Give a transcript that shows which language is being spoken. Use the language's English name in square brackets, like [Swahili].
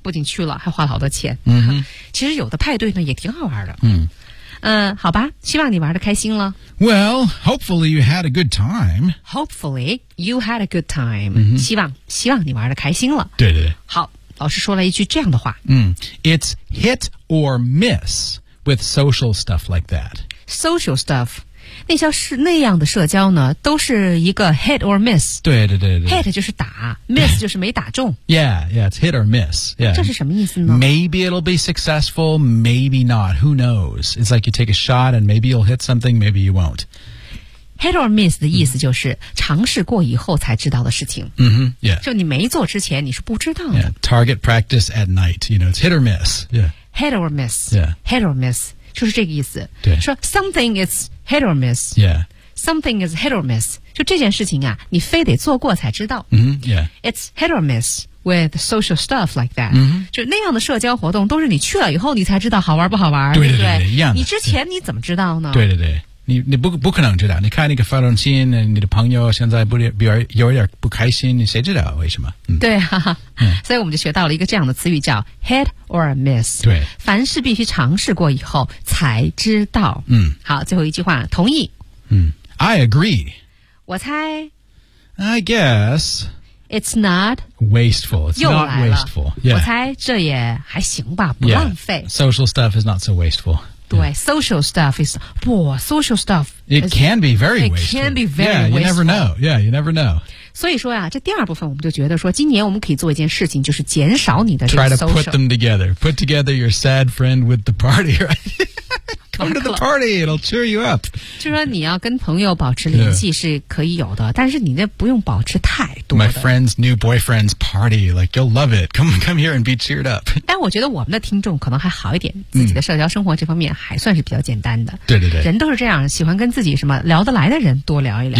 [Chinese] 不仅去了，还花了好多钱。其实有的派对呢也挺好玩的。好吧，希望你玩得开心了。 [English] Well, hopefully you had a good time. Hopefully you had a good time.、 [Chinese] 希望你玩得开心了。对。好，老师说了一句这样的话。 [English] It's hit or miss with social stuff like that. Social stuff, [Chinese] 那样的社交呢，都是一个 hit or miss. 对。 Hit 就是打 ,miss 就是没打中。 [English] Yeah, it's hit or miss. Yeah. [Chinese] 这是什么意思呢 [English] ?Maybe it'll be successful, maybe not, who knows? It's like you take a shot and maybe you'll hit something, maybe you won't. [Chinese] Hit or miss 的意思就是尝试过以后才知道的事情。就你没做之前你是不知道的。 [English] Yeah, target practice at night, you know, it's hit or miss. Yeah. Hit or miss. Yeah. [Chinese] Hit or miss. 就是这个意思。对。 [English] 说 something is hit or miss. Yeah. Something is hit or miss. [Chinese] 就这件事情啊你非得做过才知道。 Yeah. [English] It's hit or miss with social stuff like that. [Chinese] 就那样的社交活动都是你去了以后你才知道好玩不好玩。对。一样的。你之前你怎么知道呢对。你不可能知道。你看那个发短信你的朋友现在有点不开心你谁知道为什么对啊。所以我们就学到了一个这样的词语叫 hit or miss。对。凡事必须尝试过以后才知道。好最后一句话同意。 [English] I agree. [Chinese] 我猜。 [English] I guess. It's not. Wasteful. It's not wasteful.、 [Chinese] Yeah. 我猜这也还行吧不浪费。 [English] Yeah. Social stuff is not so wasteful. 对 social stuff is, 哇 social stuff. It can be very wasteful. It can be very wasteful. Yeah, you never know. Yeah, you never know. [Chinese] 所以说啊这第二部分我们就觉得说今年我们可以做一件事情就是减少你的 [English] social. Try to put them together. Put together your sad friend with the party, right? Come to the party, it'll cheer you up. [Chinese] 就说你要跟朋友保持联系是可以有的但是你那不用保持太多的。 [English] My friend's new boyfriend's party, like you'll love it. Come here and be cheered up. [Chinese] 但我觉得我们的听众可能还好一点自己的社交生活这方面还算是比较简单的。对。人都是这样喜欢跟自己什么聊得来的人多聊一聊。